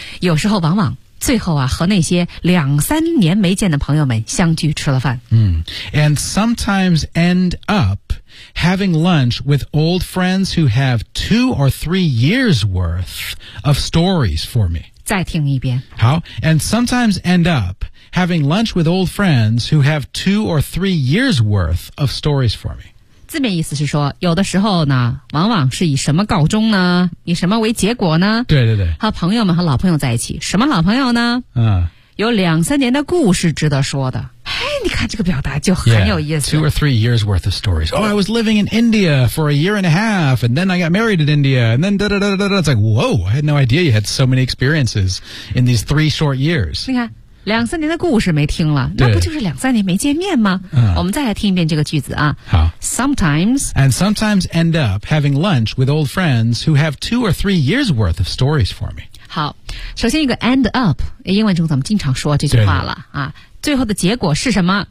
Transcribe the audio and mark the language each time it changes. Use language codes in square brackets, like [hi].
[zh] 有时候往往最后啊，和那些两三年没见的朋友们相聚吃了饭。 [en] And sometimes end up having lunch with old friends who have two or three years worth of stories for me. [zh] 再听一遍。 [en] 好 ，And sometimes end up having lunch with old friends who have two or three years worth of stories for me. [zh] 字面意思是说，有的时候呢，往往是以什么告终呢？以什么为结果呢？对对对，和朋友们和老朋友在一起，什么老朋友呢？有两三年的故事值得说的。哎，你看这个表达就很有意思。 [en] Two or three years worth of stories. Oh, I was living in India for a year and a half, and then I got married in India, and then da da da da da. It's like, whoa! I had no idea you had so many experiences in these three short years. [zh] 你看。两三年的故事没听了，那不就是两三年没见面吗？我们再来听一遍这个句子啊。好 [en] ，sometimes and sometimes end up having lunch with old friends who have two or three years worth of stories for me. [zh] 好，首先一个 end up， 英文中咱们经常说这句话了啊，最后的结果是什么？